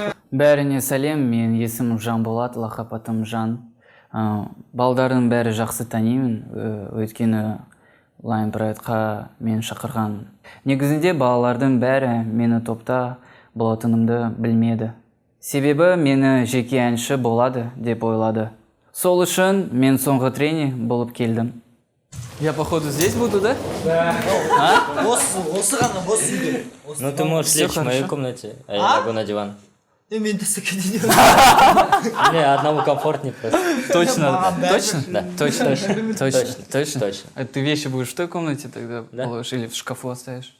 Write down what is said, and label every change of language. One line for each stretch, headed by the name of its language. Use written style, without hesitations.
Kazakh: Бәріне сәлем, мен есімім Жанболат, лақап атым Жан. Балдардың бәрі жақсы танимын, өйткені Line Pride'қа мен шақырған. Негізінде балалардың бәрі мені топта болатынымды білмеді. Себебі мені жеке әнші болады деп ойлады. Сол үшін мен соңғы тренер болып келдім.
Russian: Я походу здесь буду, да? Да.
Kazakh: Осы ғана бос үйде.
Russian: Ну ты можешь лечь в моей комнате, а я лягу на диван.
Kazakh: Мен тасекеден.
Russian: Мне одному комфортнее просто. Точно? Точно? Да. Точно? Точно? Точно. Точно. А ты вещи будешь в той комнате тогда Да. положишь или в шкафу оставишь?